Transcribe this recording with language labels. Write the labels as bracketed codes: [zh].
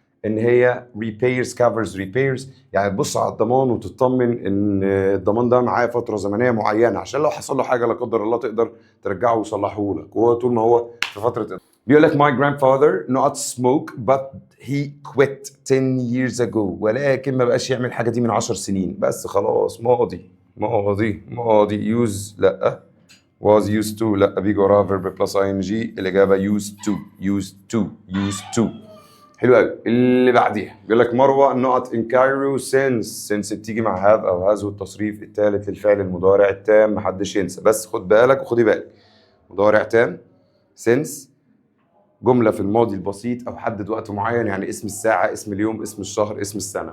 [ar] ان هي [en] repairs covers repairs، [ar] يعني تبص على الضمان وتطمن ان الضمان ده معاه فتره زمنيه معينه عشان لو حصل له حاجه لا قدر الله تقدر ترجعه ويصلحه لك، وهو طول ما هو في فتره. بيقول لك [en] my grandfather not smoke but he quit 10 years ago، [ar] ولكن ما بقاش يعمل الحاجه دي من 10 سنين، بس خلاص ماضي ماضي ماضي. use لا، [en] was used to [ar] لا، بيجي وراها [en] verb plus ing، [ar] الاجابه [en] used to used to used to. [ar] حلو قوي. اللي بعديها بيقول لك مروه [en] not in Cairo since [ar] بتيجي مع have او has، والتصريف الثالث للفعل المضارع التام، محدش ينسى، بس خد بالك وخدي بالك. مضارع تام since جمله في الماضي البسيط او حدد وقت معين، يعني اسم الساعه، اسم اليوم، اسم الشهر، اسم السنه.